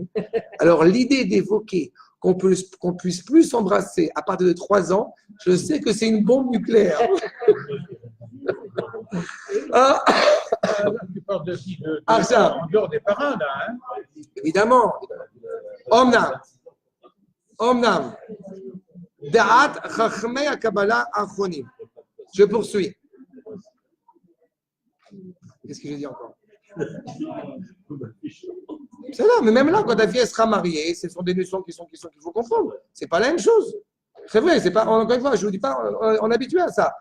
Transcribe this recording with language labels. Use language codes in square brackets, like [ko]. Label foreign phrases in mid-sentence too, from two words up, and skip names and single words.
[fr] Alors, l'idée d'évoquer qu'on puisse plus s'embrasser à partir de 3 ans, je sais que c'est une bombe nucléaire. Tu parles de ça. En dehors des parents, là. Hein? Évidemment. [he] Omnam. דעת חכמי הקבלה אחרונים. [fr] Je poursuis. Qu'est-ce que j'ai dit encore? C'est là, mais même là, quand ta fille elle sera mariée, ce sont des notions qu'il faut comprendre. C'est pas la même chose. C'est vrai, c'est pas, encore une fois, je ne vous dis pas, on est habitué à ça.